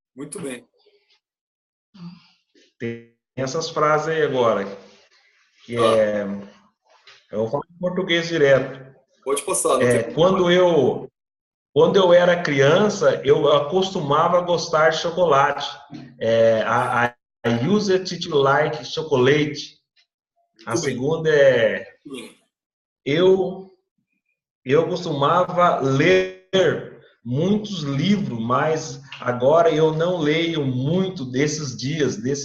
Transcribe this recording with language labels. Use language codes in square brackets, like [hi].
[pt] Muito bem. Tem essas frases aí agora. Que eu vou falar em português direto. Pode passar. Quando eu era criança, eu acostumava gostar de chocolate. [en] I used to like chocolate. [pt] A segunda eu costumava ler muitos livros, mas agora eu não leio muito nesses dias.